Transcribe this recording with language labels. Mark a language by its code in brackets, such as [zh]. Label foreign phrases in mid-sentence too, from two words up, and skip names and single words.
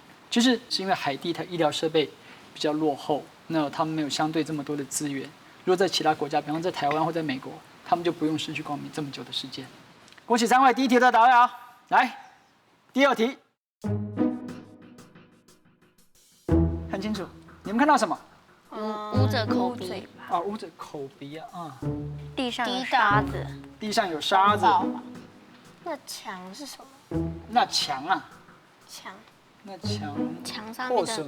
[zh] 其實是因為海地它醫療設備比較落後，那他們沒有相對這麼多的資源。如果在其他國家，比方在台灣或在美國，他們就不用失去光明這麼久的時間。恭喜3位，第1題都答對啊！來，第2題，清楚，你们看到什么？捂着口鼻，啊，捂着口鼻啊，地上有沙子，地上有沙子。那墙是什么？那墙啊，墙那墙墙上面的